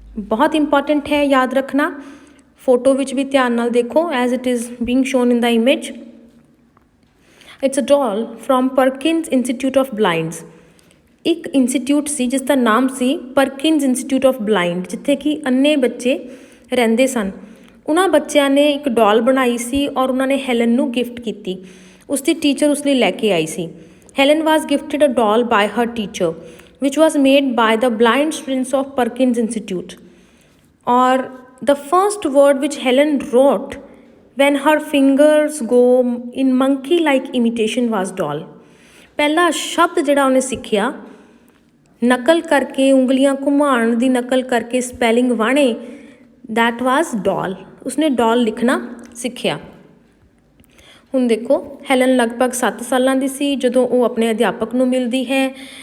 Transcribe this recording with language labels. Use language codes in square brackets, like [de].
[hi] बहुत इंपॉर्टेंट है, याद रखना। [pa] फोटो विच भी ध्यान नाल देखो [en] as it is being shown in the image। it's a doll from Perkins Institute of Blinds। [pa] ਇੱਕ ਇੰਸਟੀਟਿਊਟ ਸੀ ਜਿਸ ਦਾ ਨਾਮ ਸੀ ਪਰਕਿਨਸ ਇੰਸਟੀਟਿਊਟ ਆਫ ਬਲਾਈਂਡ, ਜਿੱਥੇ ਕਿ ਅੰਨੇ ਬੱਚੇ ਰਹਿੰਦੇ ਸਨ। ਉਹਨਾਂ ਬੱਚਿਆਂ ਨੇ ਇੱਕ ਡੋਲ ਬਣਾਈ ਸੀ ਔਰ ਉਹਨਾਂ ਨੇ ਹੈਲਨ ਨੂੰ ਗਿਫਟ ਕੀਤੀ। ਉਸਦੀ ਟੀਚਰ ਉਸ ਲਈ ਲੈ ਕੇ ਆਈ ਸੀ। [en] Helen was gifted a doll by her teacher which was made by the blind students of Perkins Institute। Or the first word which Helen wrote when her fingers go in monkey like imitation was doll। [pa] ਪਹਿਲਾ ਸ਼ਬਦ ਜਿਹੜਾ ਉਹਨੇ ਸਿੱਖਿਆ ਨਕਲ ਕਰਕੇ, ਉਂਗਲੀਆਂ ਘੁਮਾਉਣ ਦੀ ਨਕਲ ਕਰਕੇ ਸਪੈਲਿੰਗ ਵਾਣੇ, [en] that was doll। [pa] ਉਸਨੇ ਡੋਲ ਲਿਖਣਾ ਸਿੱਖਿਆ। ਹੁਣ ਦੇਖੋ, ਹੈਲਨ ਲਗਭਗ 7 ਸਾਲਾਂ ਦੀ ਸੀ ਜਦੋਂ ਉਹ ਆਪਣੇ ਅਧਿਆਪਕ ਨੂੰ ਮਿਲਦੀ ਹੈ।